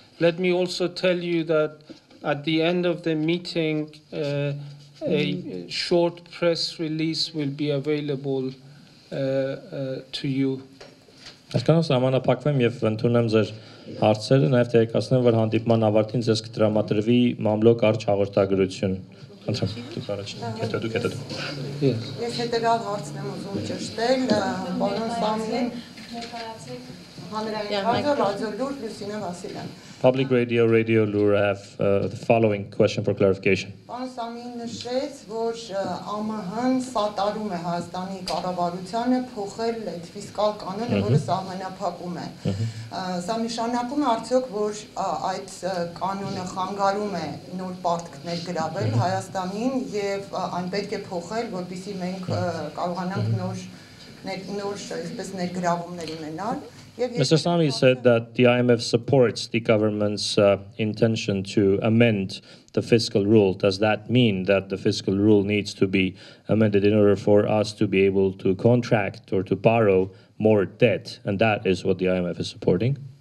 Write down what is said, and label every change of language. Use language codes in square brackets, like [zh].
[en] Let me also tell you that at the end of the meeting, a short press release will be available to you. [hy] Այսքանով սահմանափակվեմ եւ ընդունեմ ձեր հարցերը, նաեւ տեղեկացնեմ, որ հանդիպման ավարտին ձեզ կտրամադրվի մամլոք արջ հաղորդագրություն։ Խնդրեմ, դուք առաջին, հետո։ Ես հետևյալ հարցն եմ ուզում ճշտել, պարոն Սամին, հանրային ռադիո լուր Լուսինե Վասիլյան։ [en] Public Radio, Radio Lure have the following question for clarification. [hy] Պարոն Սամին նշեց, որ ԱՄՀ-ն սատարում է Հայաստանի կառավարությանը փոխել այդ ֆիսկալ կանոնը, որը սահմանափակում է։ Սա նշանակում է արդյոք, որ այդ կանոնը խանգարում է նոր պարտքներ գրավել Հայաստանին եւ այն պետք է փոխել, որպեսզի մենք կարողանանք նոր այսպես ներգրավումներ ունենալ։ [en] Mr. Sami said that the IMF supports the government's intention to amend the fiscal rule. Does that mean that the fiscal rule needs to be amended in order for us to be able to contract or to borrow more debt? And that is what the IMF is supporting.